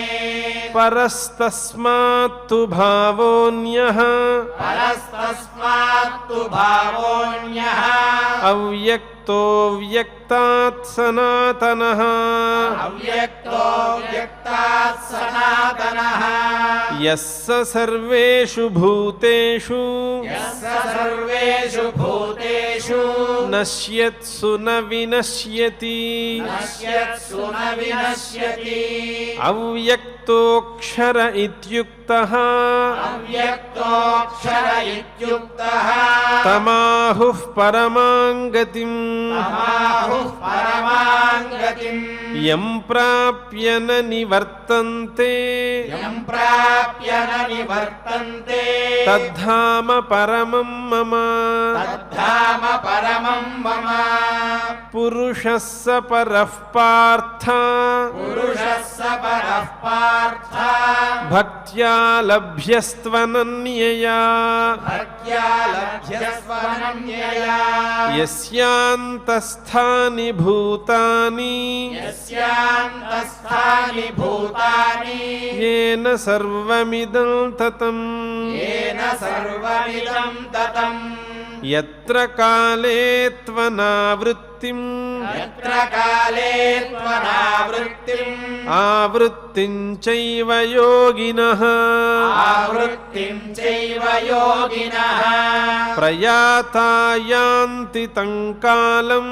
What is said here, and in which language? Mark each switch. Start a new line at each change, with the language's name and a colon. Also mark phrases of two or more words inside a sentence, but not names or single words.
Sanskrit: పరస్తస్మాత్తు భావోన్యః పరస్తస్మాత్తు భావోన్యః అవ్యక్తో వ్యక్తాత్ సనాతనః అవ్యక్తో వ్యక్తాత్ సనాతనః యస్స సర్వేషు భూతేషు యస్య సర్వేషు భూతేషు నశ్యత్సు న వినశ్యతి నశ్యత్సు న వినశ్యతి అవ్యక్తోక్షర ఇత్యుక్తః అవ్యక్తోక్షర ఇత్యుక్తః తమాహుః పరమాం గతిం తమాహుః పరమాం గతిం యం ప్రాప్య న నివర్తంతే యం ప్రాప్య న నివర్తంతే తద్ధామ పరమం మమ తద్ధామ పరమం మమ పురుషः స పరః పార్థ పురుషः స పరః పార్థ భక్త్యా లభ్యస్త్వనన్యయా భక్త్యా లభ్యస్వనన్యయా యస్యాంతస్థాని భూతాని యస్యాంతస్థాని భూతాని येन सर्वमिदं ततं येन सर्वमिदं ततं యత్ర కాలే త్వనావృత్తిం యత్ర కాలే త్వనావృత్తిం ఆవృత్తిం చైవ యోగినః ఆవృత్తిం చైవ యోగినః ప్రయాతా యాంతి తం కాలం